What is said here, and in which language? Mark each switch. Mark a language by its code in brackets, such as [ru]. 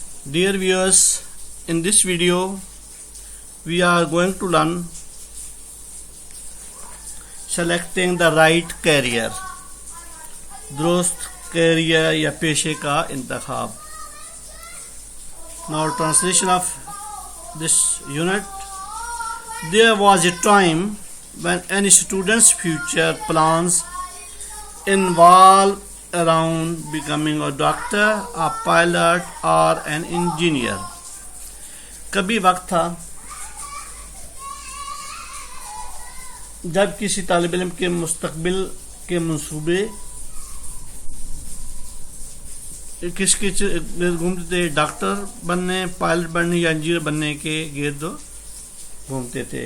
[en] Dear viewers, in this video we are going to learn selecting the right career. [ur] درست career یا پیشے کا انتخاب. [en] Now translation of this unit. There was a time when any student's future plans involve around becoming a doctor, a pilot or an engineer. [ur] کبھی وقت تھا جب کسی طالب علم کے مستقبل کے منصوبے کس کے گھومتے تھے، ڈاکٹر بننے، پائلٹ بننے یا انجینئر بننے کے گرد گھومتے تھے.